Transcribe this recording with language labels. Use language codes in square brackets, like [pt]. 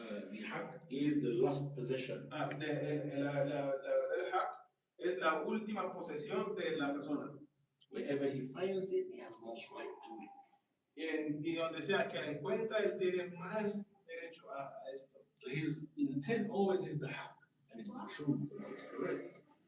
[en] the haqq is the last possession. [es] La verdad del haqq es la última posesión de la persona. [en] Wherever he finds it, he has most right to it. [es] Y donde sea que la encuentra, él tiene más derecho a esto. [en] So his intent always is the haqq, and it's the truth, and it's correct.